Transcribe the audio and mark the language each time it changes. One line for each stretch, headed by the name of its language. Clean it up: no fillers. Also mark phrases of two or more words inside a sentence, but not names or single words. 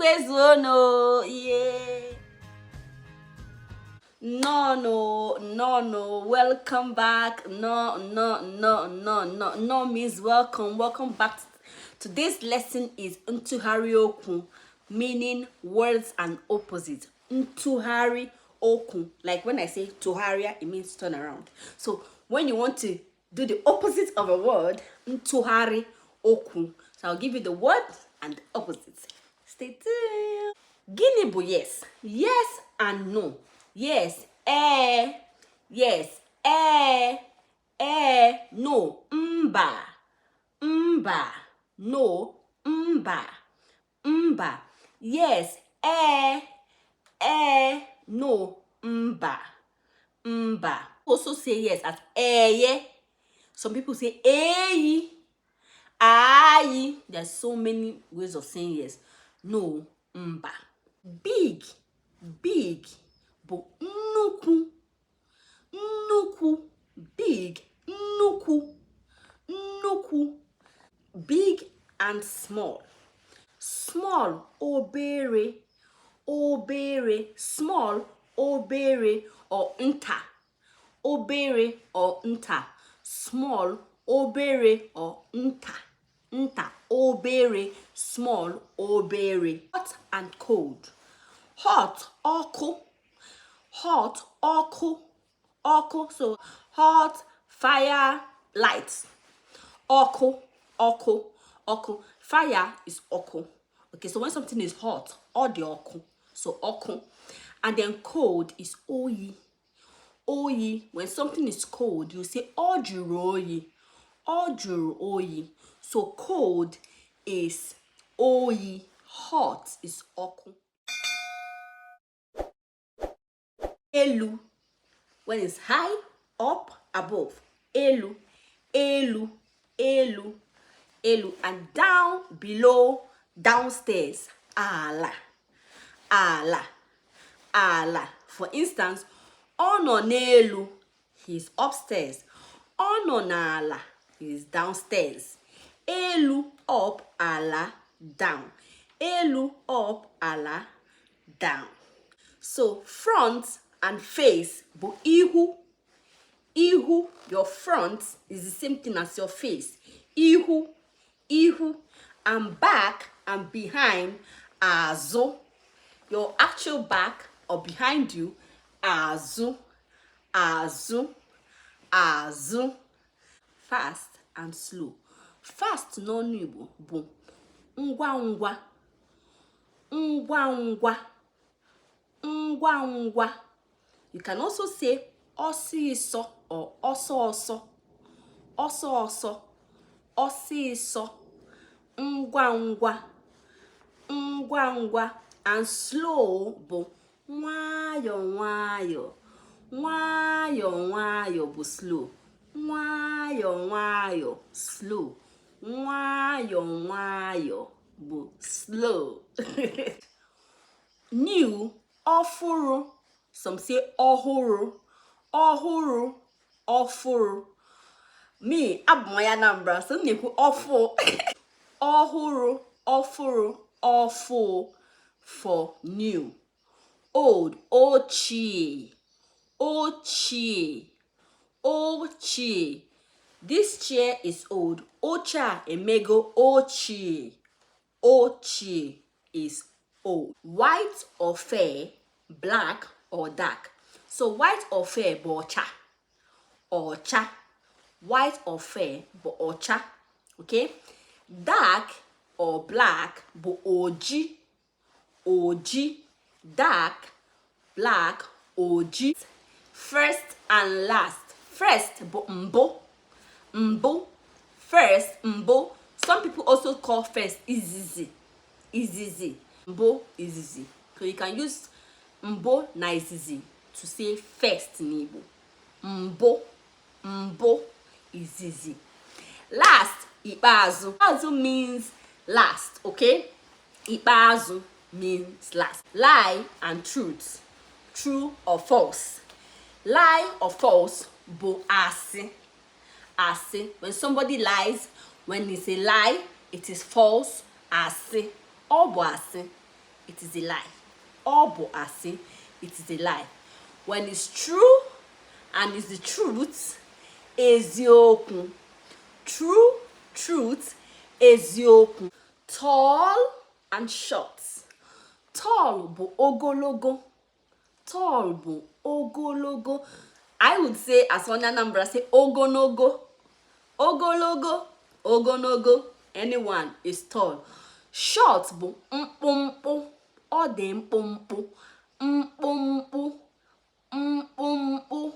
English: no, yeah. No. Welcome back. No means welcome. Welcome back. Today's lesson is
Igbo: ntụgharị okwu,
English: meaning words and opposites.
Igbo: Ntụgharị okwu.
English: Like when I say tụgharịa, it means turn around. So when you want to do the opposite of a word,
Igbo: ntụgharị okwu.
English: So I'll give you the word and the opposite. Stay tuned.
Igbo: Gịnị bụ
English: yes? Yes and no. Yes, yes, no, mba, no, mba, yes, no, mba. Also say yes as yeah. Some people say aye. There's so many ways of saying yes. No, mba. Big,
Igbo: bụ nnukwu, big, nnukwu.
English: Big and small, obere, small, obere or nta, small,
Igbo: obere or nta, obere, small, obere.
English: Hot and cold. Hot, ọkụ, so hot, fire, light. Ọkụ, fire is ọkụ. Okay, so when something is hot,
Igbo: ọ dị ọkụ, so ọkụ.
English: And then cold is oyi. When something is cold, you say
Igbo: ọ jụrụ oyi.
English: So cold is oyi, hot is ọkụ. Elu, when it's high, up, above. Elu, and down, below, downstairs. Ala. For instance,
Igbo: ọ nọ n'elu,
English: he's upstairs.
Igbo: Ọ nọ n'ala,
English: he's downstairs. Elu, up, ala, down. Elu, up, ala, down. So front and face
Igbo: bụ ihu.
English: Your front is the same thing as your face. Ihu, and back and behind, azụ. Your actual back or behind you, azụ. Fast and slow.
Igbo: Fast n'ọnụ Igbo bụ ngwa ngwa.
English: You can also say ọsịsọ or ọsọọsọ.
Igbo: Ọsịsọ, ngwa.
English: And slow
Igbo: bụ nwayọ. Nwayọ bụ slow. Nwayọ, slow. Nwayọ bụ slow.
English: New, ọfụrụ. Some say ọhụrụ.
Igbo: Me, abụ m ya Anambra, so m na-ekwu ọfụ.
English: ọfụ for new. Old, ochie. This chair is old.
Igbo: Oche a emego ochie.
English: Ochie is old. White or fair, black or dark. So white or fair
Igbo: bụ ọcha.
English: White or fair
Igbo: bụ ọcha.
English: Okay? Dark or black
Igbo: bụ oji.
English: Dark, black, oji. First and last. First
Igbo: bụ mbụ.
English: First, mbụ. Some people also call first izizi.
Igbo: Mbụ, izizi.
English: So you can use
Igbo: mbụ na izizi
English: to say first in Igbo.
Igbo: Mbụ, izizi. Last, ikpeazụ.
English: Ikpeazụ means last, okay? Ikpeazụ means last. Lie and truth. True or false. Lie or false
Igbo: bụ asị.
English: When somebody lies, when it's a lie, it is false.
Igbo: Asị. Ọ bụ asị.
English: it is a lie.
Igbo: Obo asi,
English: it is a lie. When it's true and it's the truth, ezioku. True, truth, ezioku. Tall and short. Tall
Igbo: bu ogologo.
English: Tall
Igbo: bu ogologo.
English: I would say, as one Anambra say,
Igbo: ogonogo. Ogologo, ogonogo.
English: Anyone is tall.
Igbo: Short bu mpumpu. Ọ dị mkpụmkpụ. Mkpụmkpụ. Mkpụmkpụ.